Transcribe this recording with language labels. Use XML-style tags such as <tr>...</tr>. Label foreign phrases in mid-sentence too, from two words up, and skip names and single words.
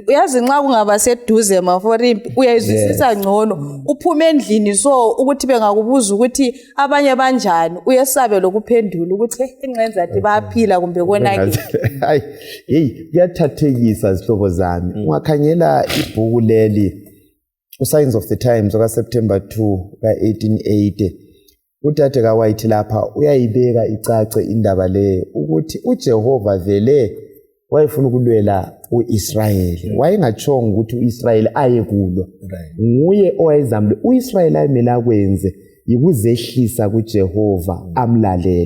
<nd>Uyazi nxa kungaba seduze maforimpi uyayizwisisa ngcono uphume endlini so ukuthi bengakubuza ukuthi abanye banjani uyesabe lokuphendula ukuthi incenza athi bayaphila kumbe konake. Hayi kuyathathekisa zihlobo zami. Ungakhangela ibhuku leli Signs of the Times oka September 2 ka 1880 uTate kaWhite lapha uyayibeka icace indaba le ukuthi uJehova vele wayefuna ukulwela uIsrayeli. Wayengachonga ukuthi uIsrayeli aye kulwa. Nguye owayezamle uIsrayeli ayemela akwenze yikuzehlisa kuJehova amlalele.</nd>